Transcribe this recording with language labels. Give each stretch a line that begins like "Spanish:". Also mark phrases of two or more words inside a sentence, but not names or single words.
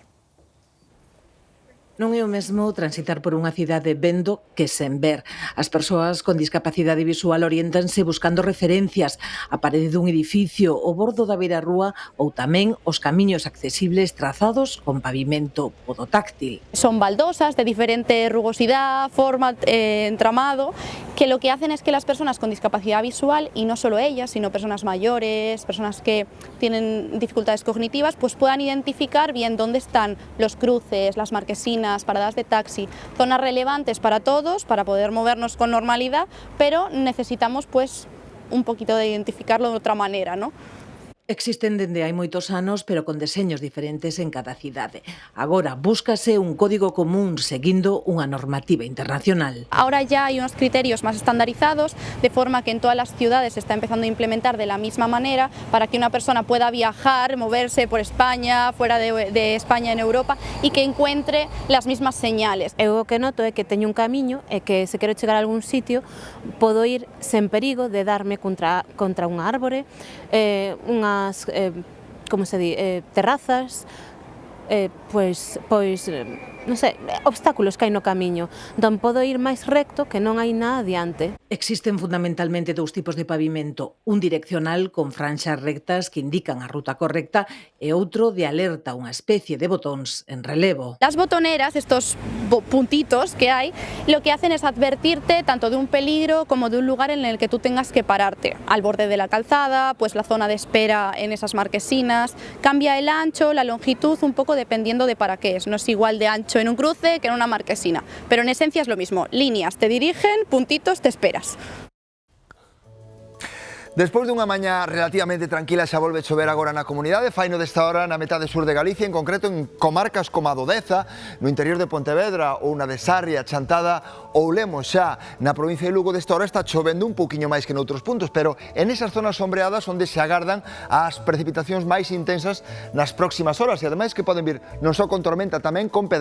Galician: Non é o mesmo transitar por unha cidade vendo que sen ver. As persoas con discapacidade visual oriéntanse buscando referencias, a parede dun edificio, o bordo da beirarrúa ou tamén os camiños accesibles trazados con pavimento podotáctil.
Spanish: Son baldosas de diferente rugosidad, forma, entramado, que lo que hacen es que las personas con discapacidad visual, y no solo ellas, sino personas mayores, personas que tienen dificultades cognitivas, pues puedan identificar bien dónde están los cruces, las marquesinas, paradas de taxi, zonas relevantes para todos, para poder movernos con normalidad, pero necesitamos pues un poquito de identificarlo de otra manera, ¿no?
Galician: Existen dende hai moitos anos, pero con deseños diferentes en cada cidade. Agora, búscase un código común seguindo unha normativa internacional.
Spanish: Ahora ya hay unos criterios más estandarizados, de forma que en todas las ciudades se está empezando a implementar de la misma manera, para que una persona pueda viajar, moverse por España, fuera de España en Europa, y que encuentre las mismas señales.
Galician: Eu o que noto é que teño un camiño e que se quero chegar a algún sitio, podo ir sen perigo de darme contra unha árbore, como se di, terrazas, non sei, obstáculos que hai no camiño. Entón podo ir máis recto que non hai nada adiante. Existen fundamentalmente dous tipos de pavimento, un direccional con franxas rectas que indican a ruta correcta e outro de alerta, unha especie de botóns en relevo.
Spanish: Las botoneras, estos puntitos que hay, lo que hacen es advertirte tanto de un peligro como de un lugar en el que tú tengas que pararte. Al borde de la calzada, pues la zona de espera en esas marquesinas, cambia el ancho, la longitud, un poco dependiendo de para qué es. No es igual de ancho en un cruce que en una marquesina, pero en esencia es lo mismo. Líneas te dirigen, puntitos te esperas.
Galician: Despois dunha mañá relativamente tranquila xa volve chover agora na comunidade, faino desta hora na metade sur de Galicia, en concreto en comarcas como a do Deza, no interior de Pontevedra ou na de Sarria, Chantada ou Lemos xa. Na provincia de Lugo desta hora está chovendo un pouquiño máis que noutros puntos, pero en esas zonas sombreadas onde se agardan as precipitacións máis intensas nas próximas horas e ademais que poden vir non só con tormenta, tamén con pedrazo.